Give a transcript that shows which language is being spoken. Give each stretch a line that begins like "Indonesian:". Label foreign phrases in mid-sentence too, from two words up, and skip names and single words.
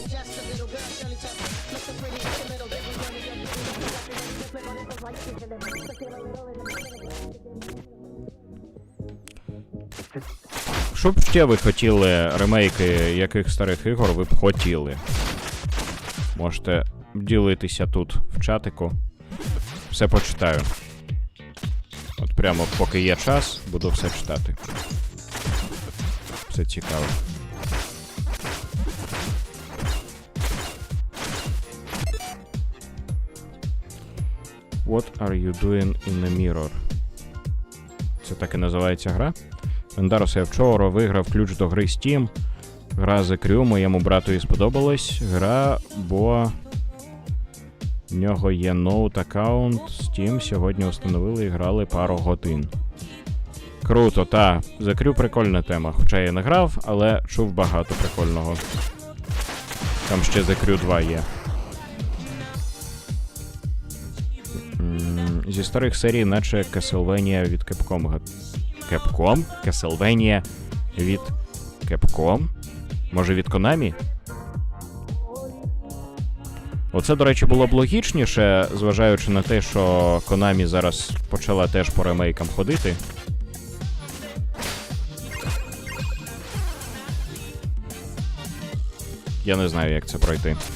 Ukrainian: Що б ще ви хотіли, ремейки яких старих ігор ви б хотіли? Можете ділитися тут в чатику. Все почитаю. От прямо поки є час, буду все читати. Все цікаво.
English: What are you doing in the mirror?
Ukrainian: Це так і називається гра? Rendaros UA вчора виграв ключ до гри Steam. Гра The Crew моєму братові сподобалась. Гра, бо в нього є ноут-аккаунт Steam. Сьогодні встановили і грали пару годин. Круто, та. The Crew прикольна тема. Хоча я не грав, але чув багато прикольного. Там ще The Crew 2 є. Зі старих серій, наче Castlevania від Capcom. Capcom? Castlevania від Capcom? Може від Konami? Оце, до речі, було б логічніше, зважаючи на те, що Konami зараз почала теж по ремейкам ходити. Я не знаю, як це пройти.